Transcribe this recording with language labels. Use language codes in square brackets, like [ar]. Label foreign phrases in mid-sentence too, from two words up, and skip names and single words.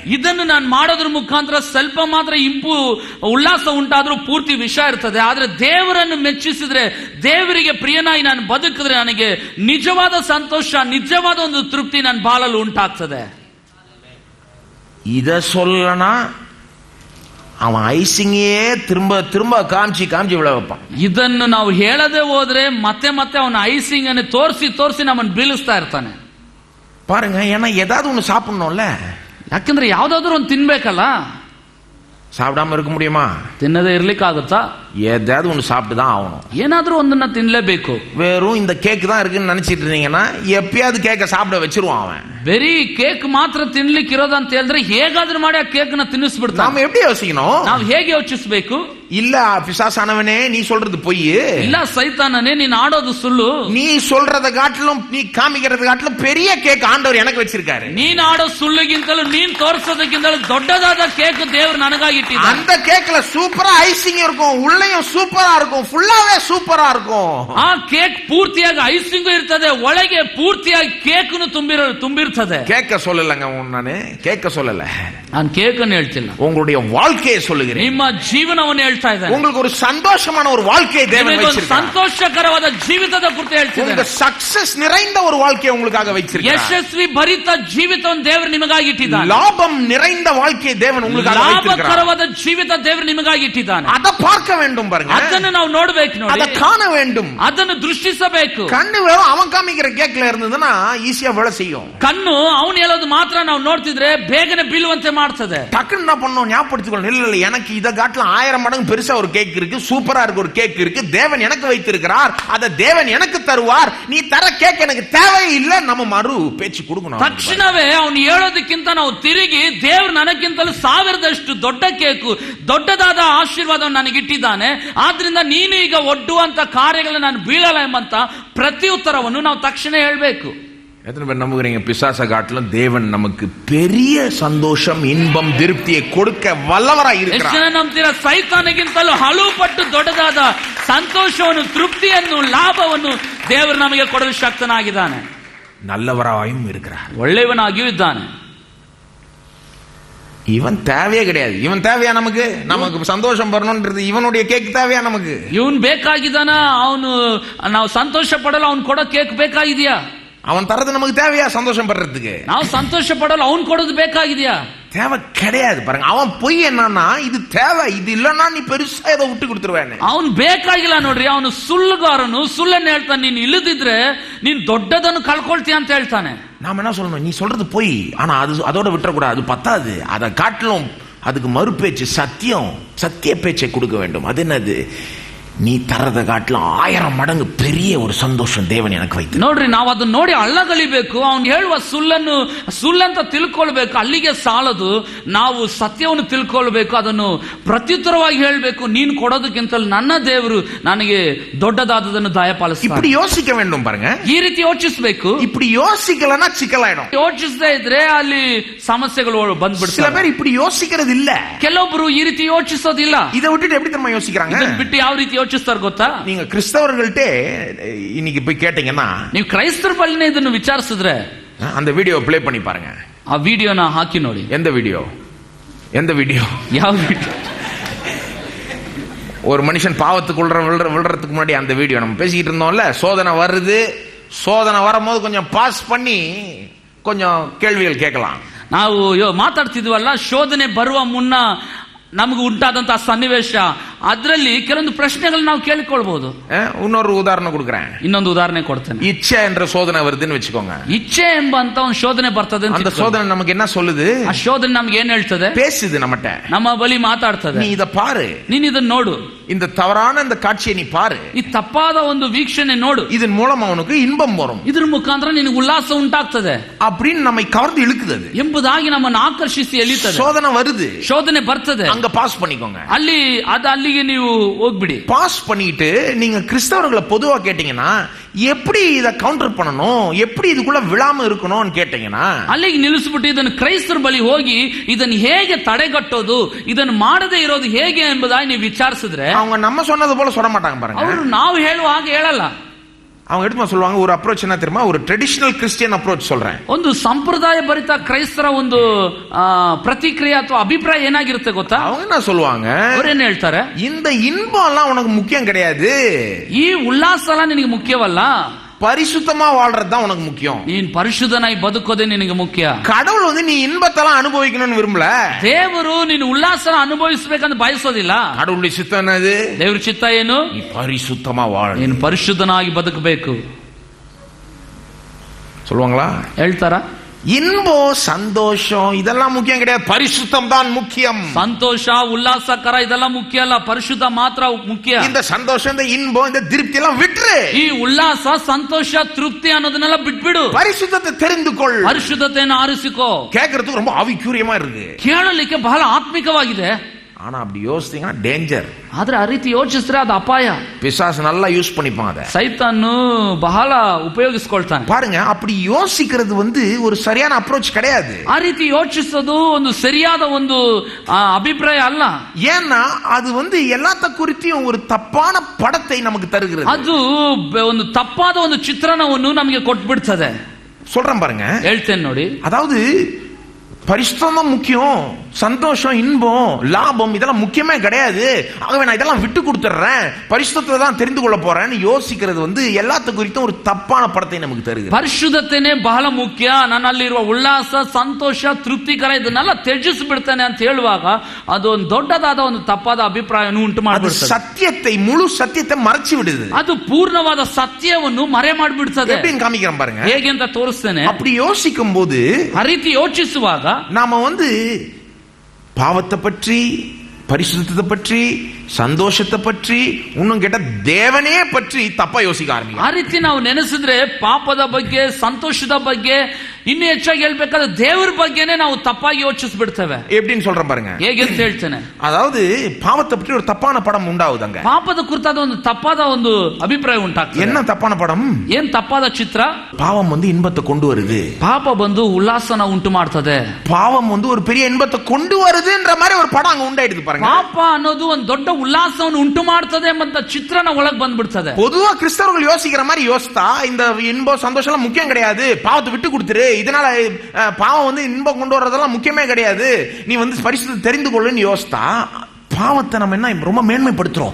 [kn] ಇದನ್ನು ನಾನು ಮಾಡೋದ್ರ ಮುಖಾಂತರ ಸ್ವಲ್ಪ ಮಾತ್ರ ಉಲ್ಲಾಸ ಉಂಟಾದ್ರೂ ಪೂರ್ತಿ ವಿಷ ಇರ್ತದೆ. ಆದ್ರೆ ದೇವರನ್ನು ಮೆಚ್ಚಿಸಿದ್ರೆ, ದೇವರಿಗೆ ಪ್ರಿಯನಾಗಿ ನಾನು ಬದುಕಿದ್ರೆ ನನಗೆ ನಿಜವಾದ ಸಂತೋಷ, ನಿಜವಾದ ಒಂದು ತೃಪ್ತಿ ನನ್ನ ಬಾಳಲ್ಲಿ ಉಂಟಾಗ್ತದೆ. [ta] இத சொல்லனா அவன் ஐசிங்கே திரும்ப திரும்ப காமிச்சு விழ வைப்பான். [kn] ಇದನ್ನು ನಾವು ಹೇಳದೆ ಹೋದ್ರೆ ಮತ್ತೆ ಮತ್ತೆ ಅವನ ಐಸಿಂಗ್ ಅನ್ನು ತೋರಿಸಿ ನಮ್ಮನ್ನು ಬೀಳಿಸ್ತಾ ಇರ್ತಾನೆ. [ta] பாருங்க, ஏன்னா ஏதாவது ஒண்ணு சாப்பிடணும்ல. [kn] ಯಾಕಂದ್ರೆ ಯಾವ್ದಾದ್ರು ಒಂದು ತಿನ್ಬೇಕಲ್ಲ. [ta] சாப்பிடாம இருக்க முடியுமா? [kn] ತಿನ್ನದೇ ಇರ್ಲಿಕ್ಕಾಗುತ್ತಾ? [ta] ஏதாவது ஒண்ணு சாப்பிட்டு தான் ஆகணும். [kn] ಏನಾದ್ರೂ ಒಂದನ್ನ ತಿನ್ಲೇಬೇಕು. [ta] வெறும் இந்த கேக் தான் இருக்குன்னு நினைச்சிட்டு இருந்தீங்கன்னா எப்பயாவது கேக்க சாப்பிட வச்சிருவான் அவன். [kn] ಬರೀ ಕೇಕ್ ಮಾತ್ರ ತಿನ್ಲಿಕ್ಕೆ ಇರೋದಂತ ಹೇಳಿದ್ರೆ ಹೇಗಾದ್ರೂ ಮಾಡಿ ಆ ಕೇಕ್ ನ ತಿನ್ನಿಸ್ಬಿಡ್ತಾನೆ. [ta] நாம எப்படி யோசிக்கணும்? [kn] ನಾವು ಹೇಗೆ ಯೋಚಿಸಬೇಕು? [ta] இல்ல பிசாசானவனே, நீ சொல்றது பொய். [kn] ಇಲ್ಲ ಸೈತಾನನೇ, ನೀನ್ ಆಡೋದು ಸುಳ್ಳು. [ta] நீ சொல்றத காட்டிலும், நீ காமிக்கிறத காட்டிலும் பெரிய கேக் ஆண்டவர் எனக்கு வச்சிருக்காரு. [kn] ನೀನ್ ಆಡೋ ಸುಳ್ಳಿಗಿಂತಲೂ ನೀನ್ ತೋರಿಸೋದಕ್ಕಿಂತಲೂ ದೊಡ್ಡದಾದ ಕೇಕ್ ದೇವರು ನನಗಾಗಿ ಇಟ್ಟಿದ್ದಾನೆ. [ta] அந்த ಕೇಕ್ல சூப்பரா ஐசிங் இருக்கும், உள்ளேயும் சூப்பரா இருக்கும், ಫುಲ್ಲಾவே சூப்பரா இருக்கும். [kn] ಆ ಕೇಕ್ ಪೂರ್ತಿಯಾಗಿ ಐಸಿಂಗ್ ಇರ್ತದೆ, ಒಳಗೆ ಪೂರ್ತಿಯಾಗಿ ಕೇಕ್ನು ತುಂಬಿರ್ತದೆ. [ta] கேக்க சொல்லலங்க, நானு கேக்க சொல்லல, [kn] ನಾನು ಕೇಕ್ ಅನ್ನು ಹೇಳ್ತಿಲ್ಲ, [ta] உங்களுடைய வாழ்க்கையை சொல்லுகிறேன். [kn] ನಿಮ್ಮ ಜೀವನವನ್ನು ಹೇಳ್ತಾ ಇದ್ದೇನೆ. [ta] உங்களுக்கு ஒரு சந்தோஷமான ஒரு வாழ்க்கையை தேவன் வச்சிருக்கார். [kn] ಸಂತೋಷಕರವಾದ ಜೀವಿತದ ಕುರಿತು ಹೇಳ್ತಿದ್ದೇನೆ. [ta] உங்க சக்சஸ் நிறைந்த ஒரு வாழ்க்கையை உங்களுக்காக வச்சிருக்கார். [kn] ಯಶಸ್ವಿ ಭರಿತ ಜೀವಿತವನ್ನು ದೇವರು ನಿಮಗಾಗಿ ಇಟ್ಟಿದ್ದಾನೆ. [ta] லாபம் நிறைந்த வாழ்க்கையை தேவன் உங்களுக்காக வச்சிருக்கார். [kn] ಲಾಭಕರವಾದ ಜೀವಿತ ದೇವರು ನಿಮಗಾಗಿ ಇಟ್ಟಿದ್ದಾನೆ. [ta] அதை பார்க்க வேண்டும் பாருங்க. [kn] ಅದನ್ನು ನಾವು ನೋಡಬೇಕು, ನೋಡಿ, [ta] அதை காண வேண்டும், [kn] ಅದನ್ನು ದೃಷ್ಟಿಸಬೇಕು. [ta] கண்ணு வெறும் அவன் காமிக்கிற கேக்ல இருந்ததுன்னா ஈஸியா விழ செய்யும். [kn] ಕಣ್ಣು ಅವನು ಹೇಳೋದು ಮಾತ್ರ ನಾವು ನೋಡ್ತಿದ್ರೆ ಬೇಗನೆ ಬೀಳುವಂತೆ ಮಾಡ್ತದೆ. [ta] டக்குன்னு என்ன பண்ணணும், ஞாபகப்படுத்திக்கணும். இல்ல எனக்கு இதை காட்டிலும் 1000 மடங்கு பெருசா ஒரு கேக் இருக்கு, சூப்பரா இருக்கு ஒரு கேக் இருக்கு, தேவன் எனக்கு வைத்திருக்கிறார், அதை தேவன் எனக்கு தருவார், நீ தர கேக் எனக்கு தேவையில்லை, நம்ம மறு பேச்சு கொடுக்கணும். [kn] ತಕ್ಷಣವೇ ಅವನು ಹೇಳೋದಕ್ಕಿಂತ ನಾವು ತಿರುಗಿ, ದೇವರು ನನಗಿಂತಲೂ 1000ದಷ್ಟು ದೊಡ್ಡ ಕೇಕು, ದೊಡ್ಡದಾದ ಆಶೀರ್ವಾದವನ್ನು ನನಗಿಟ್ಟಿದ್ದಾನೆ, ಆದ್ರಿಂದ ನೀನು ಈಗ ಒಡ್ಡುವಂತ ಕಾರ್ಯಗಳನ್ನು ನಾನು ಬೀಳಲ್ಲ ಎಂಬಂತ ಪ್ರತಿ ಉತ್ತರವನ್ನು ನಾವು ತಕ್ಷಣ ಹೇಳಬೇಕು. [ta] எத்தனை பேர் நம்புகிறீங்க பிசாச காட்டிலும் தேவன் நமக்கு பெரிய சந்தோஷம், இன்பம், திருப்தியை கொடுக்க வல்லவராய் இருக்கிறார்? [kn] ಎಷ್ಟು ಜನ ನಂಬ್ತೀರಾ? ಸೈತಾನಗಿಂತಲೂ ಹಲವು ಪಟ್ಟು ದೊಡ್ಡದಾದ ಸಂತೋಷವನ್ನು, ತೃಪ್ತಿಯನ್ನು, ಲಾಭವನ್ನು ದೇವರು ನಮಗೆ ಕೊಡಲು ಶಕ್ತನಾಗಿದ್ದಾನೆ. [ta] நல்லவராயும் இருக்கிறார், [kn] ಒಳ್ಳೆಯವನಾಗಿಯೂ ಇದ್ದಾನೆ. [ta] இவன் தேவையே கிடையாது. இவன் தேவையா நமக்கு? நமக்கு சந்தோஷம் வரணும்ன்றது இவனுடைய கேக் தேவையா நமக்கு? [kn] ಇವನ್ ಬೇಕಾಗಿದ್ದಾನ? ಅವನು ನಾವು ಸಂತೋಷ ಪಡಲು ಅವನು ಕೊಡೋ ಕೇಕ್ ಬೇಕಾಗಿದೆಯಾ? [ta] அவன் தரது நமக்கு தேவையா சந்தோஷம் படுறதுக்கு? [kn] ನಾವು ಸಂತೋಷ ಪಡಲು ಅವನು ಕೊಡೋದು ಬೇಕಾಗಿದೆಯಾ? [ta] தேவை கிடையாது. பாருங்க, அவன் பொய் என்னன்னா, இது தேவை, இது இல்லன்னா நீ பெருசா ஏதோ விட்டு கொடுத்துருவேன். ಅವನು ಬೇಕಾಗಿಲ್ಲ ನೋಡ್ರಿ, ಅವನು ಸುಳ್ಳುಗಾರನು. ಸುಳ್ಳನ್ನು ಹೇಳ್ತಾನೆ, ನೀನ್ ಇಲ್ಲದಿದ್ರೆ ನೀನ್ ದೊಡ್ಡದನ್ನು ಕಳ್ಕೊಳ್ತೀಯ ಅಂತ ಹೇಳ್ತಾನೆ. நாம என்ன சொல்லணும், நீ சொல்றது பொய், ஆனா அதோட விட்டுறக்கூடாது, அது பத்தாது, அதை காட்டிலும் அதுக்கு மறுபேச்சு, சத்தியம், சத்திய பேச்சை கொடுக்க வேண்டும். அது என்னது? நீ தரத காட்டில 1000 மடங்கு பெரிய ஒரு சந்தோஷ தேவன் எனக்கு வைத்து. [kn] ನೋಡ್ರಿ, ನಾವು ಅದನ್ನ ನೋಡಿ ಅಳ್ಳಗಳಿಬೇಕು. ಅವನು ಹೇಳುವ ಸುಳ್ಳಂತ ತಿಳ್ಕೊಳ್ಬೇಕು, ಅಲ್ಲಿಗೆ ಸಾಲದು. ನಾವು ಸತ್ಯವನ್ನು ತಿಳ್ಕೊಳ್ಬೇಕು, ಅದನ್ನು ಪ್ರತ್ಯುತ್ತರವಾಗಿ ಹೇಳಬೇಕು. ನೀನು ಕೊಡೋದಕ್ಕಿಂತಲೂ ನನ್ನ ದೇವರು ನನಗೆ ದೊಡ್ಡದಾದದನ್ನು ದಯಪಾಲಿಸ್ತಾನೆ. [ta] இப்படி யோசிக்க வேண்டும் பாருங்க. [kn] ಈ ರೀತಿ ಯೋಚಿಸಬೇಕು. [ta] இப்படி யோசிக்கலனா சிக்கலாயிடும். [kn] ಯೋಚಿಸದೇ ಇದ್ರೆ ಅಲ್ಲಿ ಸಮಸ್ಯೆಗಳು ಬಂದ್ಬಿಡ್ತವೆ. [ta] சில பேர் இப்படி யோசிக்கிறது இல்ல. [kn] ಕೆಲವೊಬ್ರು ಈ ರೀತಿ ಯೋಚಿಸೋದಿಲ್ಲ. [ta] இதை விட்டுட்டு எப்படி தெரியுமா யோசிக்கிறாங்க? [kn] ಇದನ್ನ ಬಿಟ್ಟು ಯಾವ ರೀತಿ ಯೋಚಿಸ್ತಾರೆ ಗೊತ್ತಾ? [ta] நீங்க கிறிஸ்தவர்கள்ட்ட இன்னைக்கு போய் கேட்டீங்கன்னா, [kn] ನೀವು ಕ್ರೈಸ್ತರ ಬಳಿನೇ ಇದನ್ನು ವಿಚಾರಿಸಿದ್ರೆ, [ta] அந்த வீடியோ ப்ளே பண்ணி பாருங்க. [kn] ಆ ವಿಡಿಯೋನ ಹಾಕಿ ನೋಡಿ. [ta] எந்த வீடியோ? [kn] ಯಾವ ವಿಡಿಯೋ? [ta] ஒரு மனுஷன் பாவத்துக்குள்ள விழுறதுக்கு முன்னாடி அந்த வீடியோ. நம்ம பேசிக்கிட்டு இருந்தோம்ல, சோதனை வருது, சோதனை வரும்போது கொஞ்சம் பாஸ் பண்ணி கொஞ்சம் கேள்விகள் கேட்கலாம். [kn] ನಾವು ಮಾತಾಡ್ತಿದ್ವಲ್ಲ, ಶೋಧನೆ ಬರುವ ಮುನ್ನ ನಮಗೆ ಉಂಟಾದಂತಹ ಸನ್ನಿವೇಶ, ಅದರಲ್ಲಿ ಕೆಲವೊಂದು ಪ್ರಶ್ನೆಗಳು ನಾವು ಕೇಳಿಕೊಳ್ಬಹುದು. [ta] இன்னொரு உதாரணம் கொடுக்குறேன். [kn] ಇನ್ನೊಂದು ಉದಾಹರಣೆ ಕೊಡ್ತೇನೆ. [ta] இச்சை என்ற சோதனை வருதுன்னு வச்சுக்கோங்க. [kn] ಇಚ್ಛೆ ಎಂಬಂತ ಒಂದು ಶೋಧನೆ ಬರ್ತದೆ. [ta] அந்த சோதனை நமக்கு என்ன சொல்லுது? [kn] ಆ ಶೋಧನೆ ನಮ್ಗೆ ಏನ್ ಹೇಳ್ತದೆ? [ta] பேசுது நம்மட்ட, [kn] ನಮ್ಮ ಬಳಿ ಮಾತಾಡ್ತದೆ. [ta] நீ இத பாரு, [kn] ನೀನ್ ಇದನ್ನ ನೋಡು, [ta] இந்த தவறான இந்த காட்சியை நீ பாரு, [kn] ಈ ತಪ್ಪಾದ ಒಂದು ವೀಕ್ಷಣೆ ನೋಡು, [ta] இதன் மூலம் அவனுக்கு இன்பம் வரும், [kn] ಇದ್ರ ಮುಖಾಂತರ ನಿನಗೆ ಉಲ್ಲಾಸ ಉಂಟಾಗ್ತದೆ [ta] அப்படின்னு நம்மை கவர்ந்து இழுக்குது [kn] ಎಂಬುದಾಗಿ ನಮ್ಮನ್ನು ಆಕರ್ಷಿಸಿ ಎಳಿತದೆ. [ta] சோதனை வருது, [kn] ಶೋಧನೆ ಬರ್ತದೆ, [ta] அங்க பாஸ் பண்ணிக்கோங்க. [kn] ಅಲ್ಲಿಗೆ ನೀವು ಹೋಗ್ಬಿಡಿ. [ta] பாஸ் பண்ணிட்டு நீங்க கிறிஸ்தவர்களை பொதுவா கேட்டீங்கன்னா, எப்படி இத கவுண்டர் பண்ணணும், எப்படி இதுக்குள்ள விழாம இருக்கணும்னு கேட்டீங்கன்னா, [kn] ಅಲ್ಲಿಗೆ ನಿಲ್ಲಿಸ್ಬಿಟ್ಟು ಇದನ್ನು ಕ್ರೈಸ್ತರ ಬಳಿ ಹೋಗಿ ಇದನ್ನು ಹೇಗೆ ತಡೆಗಟ್ಟೋದು, ಇದನ್ನು ಮಾಡದೇ ಇರೋದು ಹೇಗೆ ಎಂಬುದಾಗಿ ನೀವು ವಿಚಾರಿಸಿದ್ರೆ, [ta] அவங்க நம்ம சொன்னது போல சொல்ல மாட்டாங்க பாருங்க. [kn] ಅವರು ನಾವು ಹೇಳುವ ಹಾಗೆ ಹೇಳಲ್ಲ. [ta] அவங்க எடுத்து சொல்லுவாங்க ஒரு அப்ரோச் என்ன தெரியுமா, ஒரு [en] traditional Christian approach [ta] சொல்றேன். [kn] ಒಂದು ಸಂಪ್ರದಾಯ ಭರಿತ ಕ್ರೈಸ್ತರ ಒಂದು ಪ್ರತಿಕ್ರಿಯೆ ಅಥವಾ ಅಭಿಪ್ರಾಯ ಏನಾಗಿರುತ್ತೆ ಗೊತ್ತಾ? [ta] அவங்க என்ன சொல்லுவாங்க, [kn] ಅವ್ರೇನ್ ಹೇಳ್ತಾರೆ, [ta] இந்த இன்பம் எல்லாம் உனக்கு முக்கியம் கிடையாது, [kn] ಈ ಉಲ್ಲಾಸ ಎಲ್ಲ ನಿನಗೆ ಮುಖ್ಯವಲ್ಲ, [ta] பரிசுத்தமா வாழ்றது தான் உனக்கு முக்கியம், [kn] ನೀನ್ ಪರಿಶುದ್ಧನಾಗಿ ಬದುಕೋದೇ ನಿನಗೆ ಮುಖ್ಯ. [ta] கடவுள் வந்து நீ இன்பத்தெல்லாம் அனுபவிக்கணும்னு விரும்பல, [kn] ದೇವರು ನೀನು ಉಲ್ಲಾಸನ ಅನುಭವಿಸಬೇಕಂತ ಬಯಸೋದಿಲ್ಲ. [ta] கடவுளுடைய சித்தம் என்னது? [kn] ದೇವ್ರ ಚಿತ್ತ ಏನು? [ta] நீ பரிசுத்தமா வாழ, [kn] ನೀನು ಪರಿಶುದ್ಧನಾಗಿ ಬದುಕಬೇಕು. [ta] சொல்லுவாங்களா? [kn] ಹೇಳ್ತಾರಾ? [ta] இன்பம் சந்தோஷம் இதெல்லாம் முக்கியம் கிடையாது, பரிசுத்தம் தான் முக்கியம். [kn] ಸಂತೋಷ ಉಲ್ಲಾಸಕರ ಇದೆಲ್ಲ ಮುಖ್ಯ ಅಲ್ಲ, ಪರಿಶುದ್ಧ ಮಾತ್ರ ಮುಖ್ಯ. [ta] இந்த சந்தோஷம், இந்த இன்பம், இந்த திருப்தி எல்லாம் விட்டுரு. [kn] ಈ ಉಲ್ಲಾಸ ಸಂತೋಷ ತೃಪ್ತಿ ಅನ್ನೋದನ್ನೆಲ್ಲ ಬಿಟ್ಬಿಡು. [ta] பரிசுத்தத்தை தெரிந்து கொள். [kn] ಪರಿಶುದ್ಧತೆಯನ್ನು ಆರಿಸಿಕೋ. [ta] கேட்கறதுக்கு ரொம்ப ஆவிக்குரியமா இருக்கு, [kn] ಕೇಳಲಿಕ್ಕೆ ಬಹಳ ಆತ್ಮಿಕವಾಗಿದೆ. [ta] ஆனா அப்படி யோசித்தீங்கன்னா டேஞ்சர். [kn] ಆದ್ರೆ ಆ ರೀತಿ ಯೋಚಿಸಿದ್ರೆ ಅದು ಅಪಾಯ. [ta] பிசாசு நல்லா யூஸ் பண்ணிப்பான் அதை, [kn] ಸೈತಾನು ಬಹಳ ಉಪಯೋಗಿಸ್ಕೊಳ್ತಾನೆ. [ta] பாருங்க, அப்படி யோசிக்கிறது வந்து ஒரு சரியான அப்ரோச் கிடையாது. [kn] ಆ ರೀತಿ ಯೋಚಿಸೋದು ಒಂದು ಸರಿಯಾದ ಒಂದು ಅಭಿಪ್ರಾಯ ಅಲ್ಲ. [ta] ஏன்னா அது வந்து எல்லாத்த குறித்தும் ஒரு தப்பான படத்தை நமக்கு தருகிறது. [kn] ಅದು ಒಂದು ತಪ್ಪಾದ ಒಂದು ಚಿತ್ರಣವನ್ನು ನಮಗೆ ಕೊಟ್ಬಿಡ್ತದೆ. [ta] சொல்றேன் பாருங்க, [kn] ಹೇಳ್ತೇನೆ ನೋಡಿ. [ta] அதாவது பரிசுத்தம் முக்கியம், சந்தோஷம், இன்பம், லாபம் இதெல்லாம் முக்கியமே கிடையாது, ஆகவே நான் இதெல்லாம் விட்டு கொடுத்துறேன், பரிசுத்தத்தை தான் தெரிந்து கொள்ள போறேன்னு யோசிக்கிறது வந்து எல்லாத்த குறித்தும் ஒரு தப்பான படத்தை நமக்கு தருகிறது. [kn] ಪರಿಶುದ್ಧತೆನೇ ಬಹಳ ಮುಖ್ಯ, ನನ್ನಲ್ಲಿರುವ ಉಲ್ಲಾಸ ಸಂತೋಷ ತೃಪ್ತಿಕರ ಇದನ್ನೆಲ್ಲ ತ್ಯಜಿಸಿಬಿಡ್ತಾನೆ ಅಂತ ಹೇಳುವಾಗ ಅದು ಒಂದು ದೊಡ್ಡದಾದ ಒಂದು ತಪ್ಪಾದ ಅಭಿಪ್ರಾಯವನ್ನು ಉಂಟು ಮಾಡಿಬಿಡ್ತದೆ. [ta] சத்தியத்தை, முழு சத்தியத்தை மறைச்சு விடுது. [kn] ಅದು ಪೂರ್ಣವಾದ ಸತ್ಯವನ್ನು ಮರೆ ಮಾಡಿಬಿಡ್ತದೆ. [ta] எப்படின்னு காமிக்கிறேன் பாருங்க, [kn] ಹೇಗೆ ಅಂತ ತೋರಿಸ್ತೇನೆ. [ta] அப்படி யோசிக்கும் போது, [kn] ಆ ರೀತಿ ಯೋಚಿಸುವಾಗ [ta] நாம வந்து பாவத்தை பற்றி, பரிசுத்தத்தை பற்றி, ಸಂತೋಷத்தை பற்றி, இன்னும் கேட்ட தேவனே பற்றி தப்பா யோசிக்க ஆரம்பிக்கும். [kn] ಆ ರೀತಿ ನಾವು ನೆನೆಸಿದ್ರೆ ಪಾಪದ ಬಗ್ಗೆ, ಸಂತೋಷದ ಬಗ್ಗೆ, ಇನ್ನು ಹೆಚ್ಚಾಗಿ ಹೇಳ್ಬೇಕಾದ್ರೆ ದೇವರ ಬಗ್ಗೆನೇ ನಾವು ತಪ್ಪಾಗಿ ಯೋಚಿಸ್ಬಿಡ್ತೇವೆ. [ta] எப்படின்னு சொல்றேன் பாருங்க, [kn] ಹೇಗೆ ಅಂತ ಹೇಳ್ತೇನೆ. [ta] அதாவது பாவத்தை பற்றி ஒரு தப்பான படம் உண்டாகுதுங்க. [kn] ಪಾಪದ ಕುರಿತಾದ ಒಂದು ತಪ್ಪಾದ ಒಂದು ಅಭಿಪ್ರಾಯ ಉಂಟಾಗ್ತದೆ. [ta] என்ன தப்பான படம்? [kn] ಏನ್ ತಪ್ಪಾದ ಚಿತ್ರ? [ta] பாவம் வந்து இன்பத்தை கொண்டு வருது, [kn] ಪಾಪ ಬಂದು ಉಲ್ಲಾಸನ ಉಂಟು ಮಾಡ್ತದೆ, [ta] பாவம் வந்து ஒரு பெரிய இன்பத்தை கொண்டு வருதுன்ற மாதிரி ஒரு படம் அங்க உண்டாயிடுது பாருங்க. [kn] ಪಾಪ ಅನ್ನೋದು ಒಂದು ದೊಡ್ಡ ಉಲ್ಲಾಸವನ್ನು ಉಂಟು ಮಾಡ್ತದೆ ಎಂಬಂತ ಚಿತ್ರಣ ಒಳಗ್ ಬಂದ್ಬಿಡ್ತದೆ. [ta] பொதுவா கிறிஸ்தவர்கள் யோசிக்கிற மாதிரி யோசித்தா இந்த இன்பம் சந்தோஷம் எல்லாம் முக்கியம் கிடையாது, பாவத்தை விட்டு கொடுத்துரு, இதனால பாவம் வந்து இன்பம் கொண்டு வர்றதெல்லாம் முக்கியமே கிடையாது, நீ வந்து பரிசுத்தத்தை தெரிந்து கொள்ளுன்னு யோசித்தா பாவத்தை நம்ம என்ன ரொம்ப மேன்மைப்படுத்துறோம்.